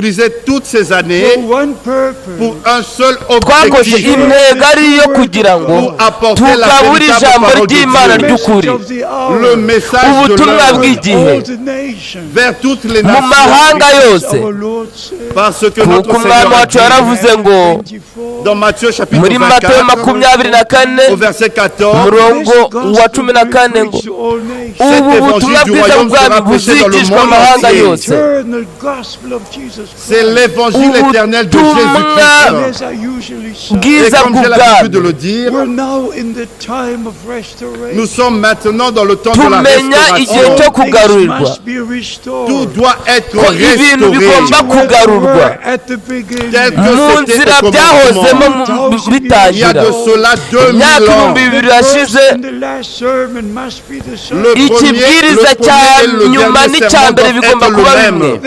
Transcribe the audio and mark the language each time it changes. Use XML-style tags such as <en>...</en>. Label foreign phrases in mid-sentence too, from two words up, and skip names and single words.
<rw>Twakoze intego ariyo kugira ngo tugabure ijambo ry'Imana ry'ukuri, ubutumwa bw'igihe mu mahanga yose, kuko umwami wacu yaravuze ngo muri Matayo 24 umurongo wa 14 ngo ubu butumwa bwiza bw'Ubwami buzigishwa amahanga yose.</rw> <fr>C'est l'évangile éternel de Jésus-Christ.</fr> <rw>Bwiza bw'Ubwami.</rw> <fr>Nous sommes maintenant dans le temps de la</fr> <rw>tumenya igihe cyo kugarurirwa.</rw> <fr>Tout doit être</fr> <rw>ibintu bigomba kugarurwa mu nzira byahozemo bitangira. Imyaka 2000 yashize, ikibwiriza cya nyuma n'icya mbere bigomba kuba bimwe.</rw>